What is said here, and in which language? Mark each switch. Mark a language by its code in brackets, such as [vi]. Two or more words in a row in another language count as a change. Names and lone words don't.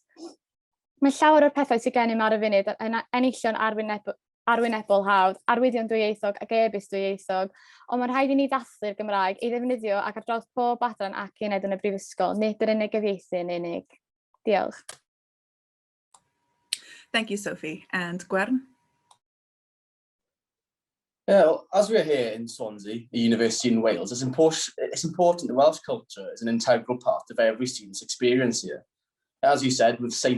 [cy] Mae llawer o'r pethau sydd gennym ar y funud yn enillion arwynebol hawdd, arwyddion dwyieithog ac e-byst dwyieithog, ond mae'n rhaid i ni ddathlu'r Gymraeg i ddefnyddio ac ar draws pob adran ac uned yn y brifysgol, nid yr unig gyfieithu yn unig. Diolch. [en] Thank you, Sophie. And Gwern? Well, as we're here in Swansea, a university in Wales, it's important that Welsh culture is an integral part of every student's experience here. As you said, with St.